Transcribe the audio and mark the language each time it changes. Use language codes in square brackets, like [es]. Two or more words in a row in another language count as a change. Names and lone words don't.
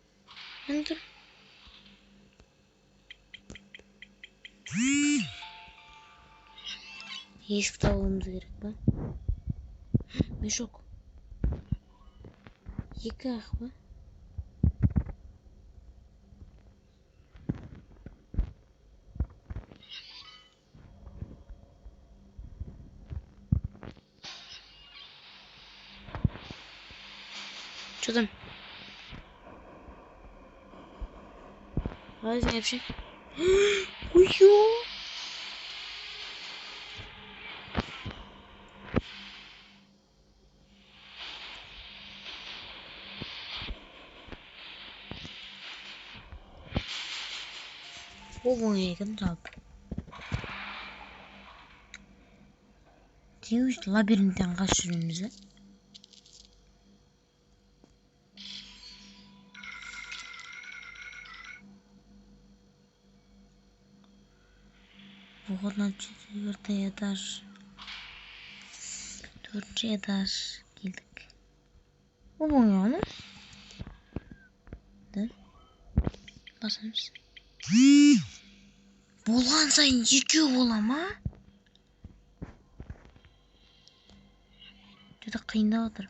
[en] Enter. [kk] Есік табуымыз керек па? Мешок. 2 ақ па? [ru] Что там? Ладно, вообще. [kk] Ой-ё! Ого, екен жалпы. Тегіс лабиринттен қашып жүреміз, [ru] Вот на 4-й этаж. 4-й этаж. [kk] Келдік. Ого, яны? Да? Басамыз. Болған сайын екеу бола ма? Что-то қиындап отыр.